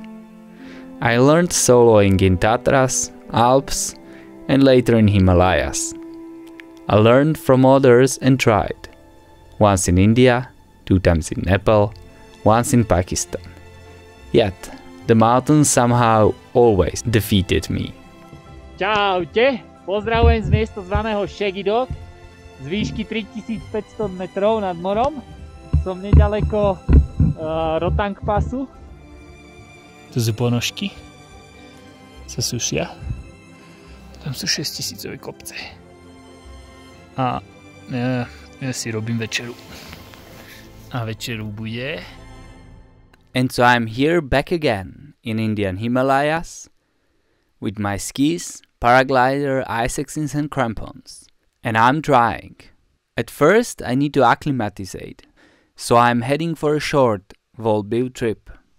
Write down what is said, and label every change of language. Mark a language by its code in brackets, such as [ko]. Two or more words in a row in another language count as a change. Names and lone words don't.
[en] I learned soloing in Tatras, Alps, and later in Himalayas. I learned from others and tried, once in India, 2 times in Nepal, once in Pakistan. Yet, the mountains somehow always defeated me. [sk] Čaute, pozdravujem z miesta zvaného Šegidok, z výšky 3500 metrov nad morom. Som nedaleko Rotang pasu. To sú ponožky, sa sušia. Tam sú 6000 kopce. A ja si robím večeru. A večeru bude. [en] And so I'm here back again in Indian Himalayas with my skis, paraglider, ice axes and crampons. And I'm trying. At first I need to acclimatize, so I'm heading for a short Volbiu trip.